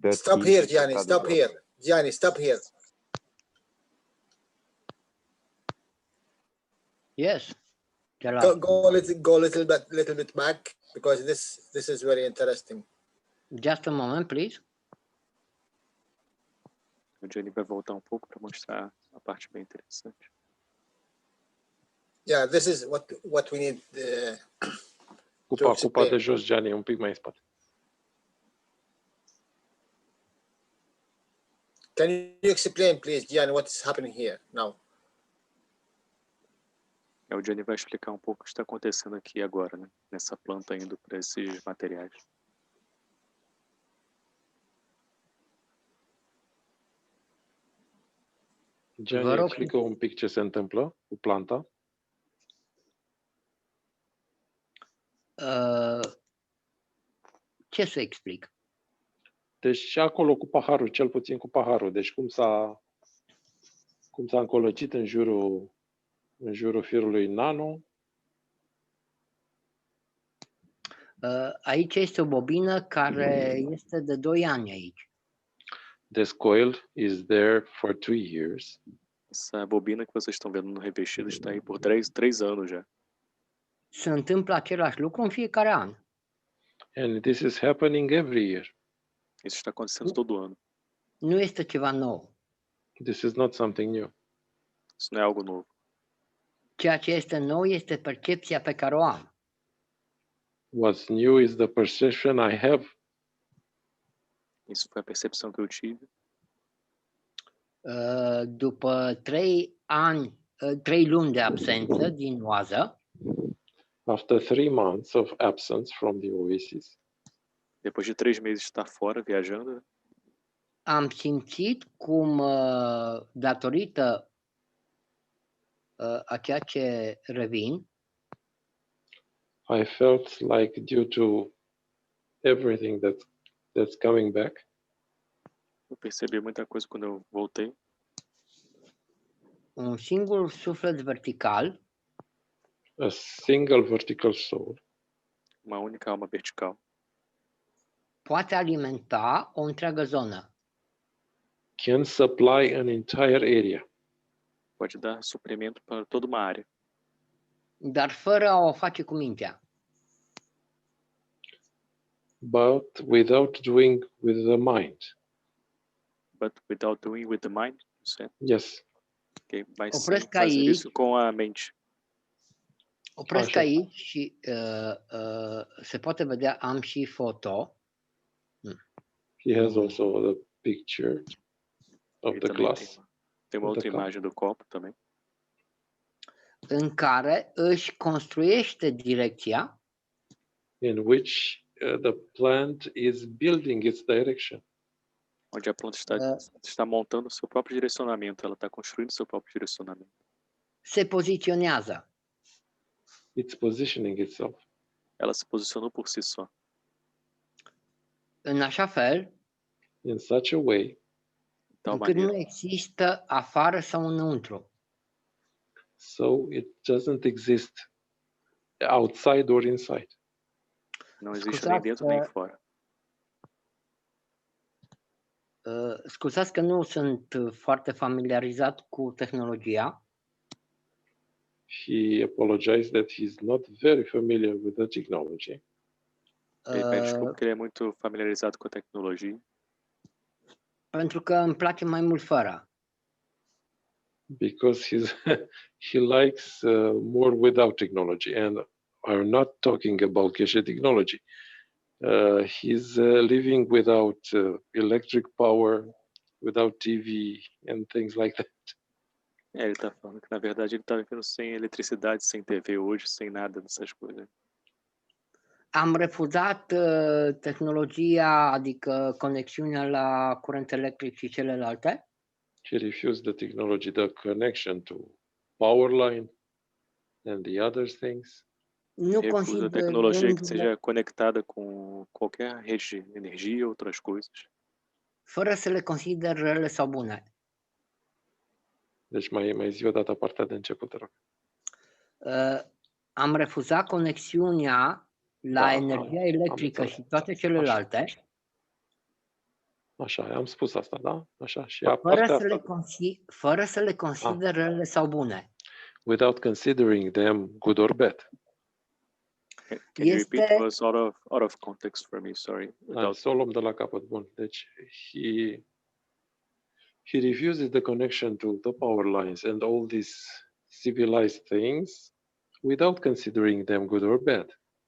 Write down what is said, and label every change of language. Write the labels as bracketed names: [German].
[English] Stop here, Gianni, stop here. Gianni, stop here. Yes. Go a little bit back, because this is very interesting. Just a moment, please. [Portuguese] O Gianni vai voltar um pouco para mostrar a parte bem interessante. [English] Yeah, this is what we need. [Romanian] Cupa de jos, Gianni, un pic mai în spate. [English] Can you explain, please, Gianni, what is happening here now? [Portuguese] O Gianni vai explicar um pouco o que está acontecendo aqui agora, né? Nessa planta indo para esses materiais. [Romanian] Gianni, explică un pic ce se întâmplă cu planta. Ce să explic? Deci și acolo cu paharul, cel puțin cu paharul. Deci cum s-a încolăcit în jurul firului nano. Aici este o bobină care este de 2 ani aici. [English] This coil is there for 2 years. [Portuguese] Essa bobina que vocês estão vendo no revestido está aí por 3 anos já. [Romanian] Se întâmplă același lucru în fiecare an. [English] And this is happening every year. [Portuguese] Isso está acontecendo todo ano. [Romanian] Nu este ceva nou. [English] This is not something new. [Portuguese] Isso não é algo novo. [Romanian] Ceea ce este nou este percepția pe care o am. [English] What's new is the perception I have. [Portuguese] Isso foi a percepção que eu tive. [Romanian] După 3 luni de absență din oază, [English] After 3 months of absence from the oasis, [Portuguese] depois de 3 meses de estar fora, viajando, [Romanian] am simțit cum, datorită a ceea ce revin, [English] I felt like due to everything that's coming back, [Portuguese] eu percebi muita coisa quando eu voltei. [Romanian] un singur suflet vertical, [English] a single vertical soul, [Portuguese] uma única alma vertical, [Romanian] poate alimenta o întreagă zonă. [English] can supply an entire area, [Portuguese] pode dar suprimento para toda uma área, [Romanian] dar fără a o face cu mintea. [English] but without doing with the mind. But without doing with the mind, you said? Yes. Okay, [Portuguese] mas [Romanian] Opresc [Portuguese] sem fazer [Romanian] aici. [Portuguese] isso com a mente. [Romanian] Opresc aici și se poate vedea, am și foto. [English] He has also the picture of [Portuguese] Ele [English] the [Portuguese] também [English] glass. [Portuguese] tem uma [English] of the [Portuguese] outra [English] cup. [Portuguese] imagem do copo também, [Romanian] În care își construiește direcția [English] In which the plant is building its direction. [Portuguese] onde a planta está montando o seu próprio direcionamento, ela está construindo o seu próprio direcionamento. [Romanian] se poziționează. [English] It's positioning itself. [Portuguese] Ela se posicionou por si só, [Romanian] În așa fel [English] in such a way [Romanian] încât nu există afară sau înăuntru. [English] so it doesn't exist outside or inside. [Portuguese] não existe nem dentro nem fora. [Romanian] Scuzați că nu sunt foarte familiarizat cu tehnologia. [English] He apologized that he's not very familiar with the technology. [Portuguese] Ele pede desculpa que ele é muito familiarizado com a tecnologia, [Romanian] Pentru că îmi place mai mult fără. [English] Because he likes more without technology, and I'm not talking about Keshe technology. He's living without electric power, without TV and things like that. [Portuguese] ele está falando que na verdade ele está vivendo sem eletricidade, sem TV hoje, sem nada dessas coisas. [Romanian] Am refuzat tehnologia, adică conexiunea la curent electric și celelalte. [English] He refused the technology, the connection to power line and the other things. [Romanian] Nu [Portuguese] Recusa a tecnologia que seja conectada com qualquer rede de energia, outras coisas. [Romanian] Fără să le consider rele sau bune. Deci mai zi o dată partea de început, te rog. Am refuzat conexiunea la energia electrică și toate celelalte. Așa, am spus asta, da? Așa. Și fără să le consider rele sau bune. [English] Without considering them good or bad. Can you repeat? It was out of context for me, sorry. [Romanian] Să o luăm de la capăt, bun. Deci, [English] he refuses the connection to the power lines and all these civilized things without considering them good or bad.